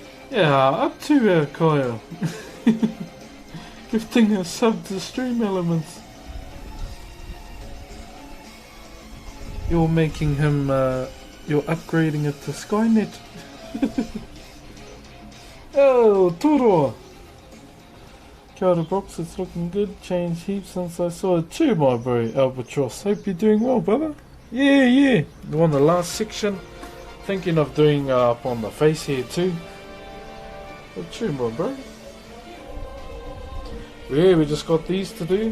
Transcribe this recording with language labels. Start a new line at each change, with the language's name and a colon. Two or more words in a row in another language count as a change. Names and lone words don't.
English: Yeah, up to Kaya. Gifting a sub to Stream Elements. You're making him, you're upgrading it to Skynet. Oh, Toro!
Māori: Kia ora, Broxh,
English: it's looking good. Changed heaps since I saw it too, my bro, Albatross. Hope you're doing well, brother. Yeah. On the last section. Thinking of doing up on the face here too. But true, my bro. Yeah, we just got these to do.